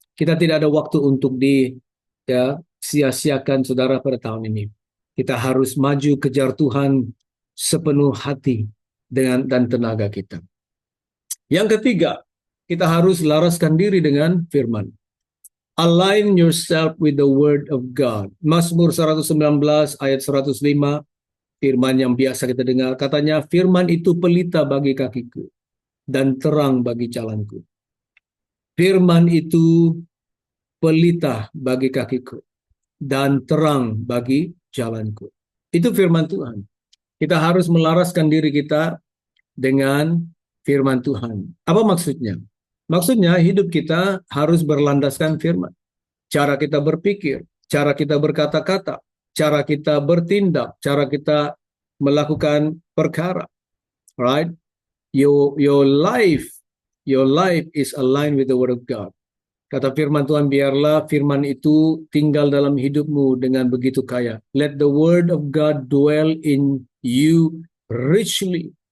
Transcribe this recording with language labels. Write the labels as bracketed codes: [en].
[id] Kita tidak ada waktu untuk ya, sia-siakan saudara pada tahun ini. Kita harus maju kejar Tuhan sepenuh hati dan tenaga kita. Yang ketiga, kita harus laraskan diri dengan firman. [en] Align yourself with the word of God. [id] Mazmur 119 ayat 105, firman yang biasa kita dengar. Katanya, firman itu pelita bagi kakiku dan terang bagi jalanku. Firman itu pelita bagi kakiku dan terang bagi jalanku. Itu firman Tuhan. Kita harus melaraskan diri kita dengan firman Tuhan. Apa maksudnya? Maksudnya hidup kita harus berlandaskan firman. Cara kita berpikir, cara kita berkata-kata, cara kita bertindak, cara kita melakukan perkara. Right? [en] Your life is aligned with the word of God. [id] Kata firman Tuhan, biarlah firman itu tinggal dalam hidupmu dengan begitu kaya. [en] Let the word of God dwell in you richly.